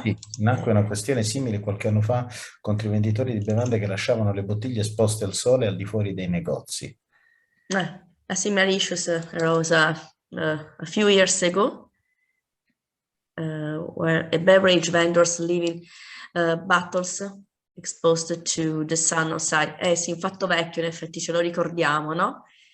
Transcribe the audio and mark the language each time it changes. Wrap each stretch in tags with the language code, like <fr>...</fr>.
<it>Sì, nacque una questione simile qualche anno fa contro i venditori di bevande che lasciavano le bottiglie esposte al sole al di fuori dei negozi.</it> <en>A similar issue arose a few years ago, where a beverage vendors leaving bottles exposed to the sun outside.</en> <it>Sì, un fatto vecchio, in effetti ce lo ricordiamo, no?</it>